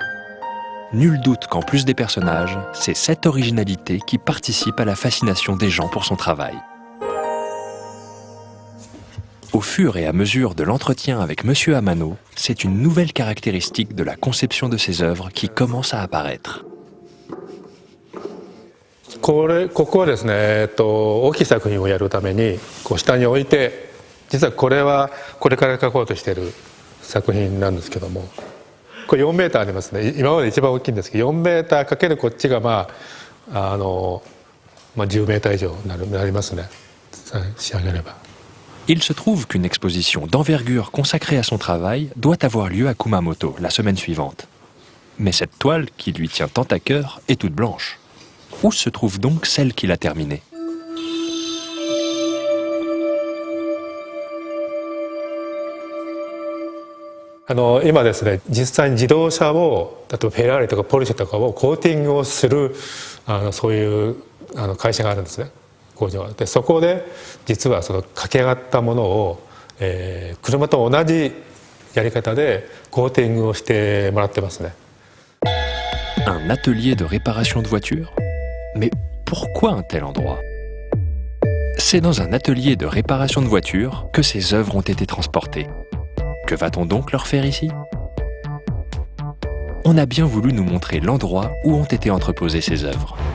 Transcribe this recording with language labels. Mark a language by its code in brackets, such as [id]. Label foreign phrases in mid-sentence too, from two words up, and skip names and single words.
[fr] Nul doute qu'en plus des personnages, c'est cette originalité qui participe à la fascination des gens pour son travail. Au fur et à mesure de l'entretien avec Monsieur Amano, c'est une nouvelle caractéristique de la conception de ses œuvres qui commence à apparaître. [ja] ここはですね、大きい作品をやるために下に置いて、実はこれはこれから描こうとしている作品なんですけども、これ4メーターありますね。今まで一番大きいんですけど、4メーターかけるこっちが10メーター以上になりますね、仕上げれば。 [fr] Il se trouve qu'une exposition d'envergure consacrée à son travail doit avoir lieu à Kumamoto la semaine suivante. Mais cette toile, qui lui tient tant à cœur, est toute blanche. Où se trouve donc celle qu'il a terminée? [ja] 今ですね、実際に自動車を、例えばフェラーリとかポルシェとかをコーティングをするそういう会社があるんですね、工場が。でそこで実はその駆け上がったものを、車と同じやり方でコーティングをしてもらってますね。 [fr] Un atelier de réparation de voitures? Mais pourquoi un tel endroit? C'est dans un atelier de réparation de voitures que ces œuvres ont été transportées. Que va-t-on donc leur faire ici? On a bien voulu nous montrer l'endroit où ont été entreposées ces œuvres.